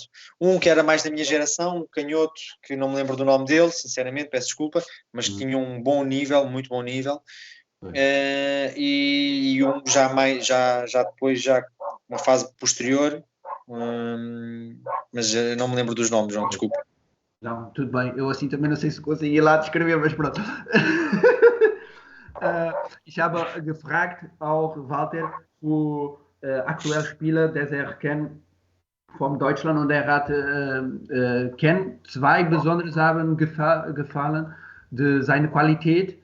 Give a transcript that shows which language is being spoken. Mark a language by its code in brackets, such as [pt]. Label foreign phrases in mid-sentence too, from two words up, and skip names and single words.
[pt] Um que era mais da minha geração, um canhoto, que não me lembro do nome dele, sinceramente, peço desculpa, mas que tinha um bom nível, muito bom nível. E um já depois, uma fase posterior, mas não me lembro dos nomes, João, desculpa. Não, tudo bem, eu assim também não sei se consegui ir lá descrever, mas pronto. [de] Ich habe gefragt auch Walter für aktuelle Spieler, der er kennt von Deutschland und er hat kennt 2 besonders haben gefallen, seine Qualität.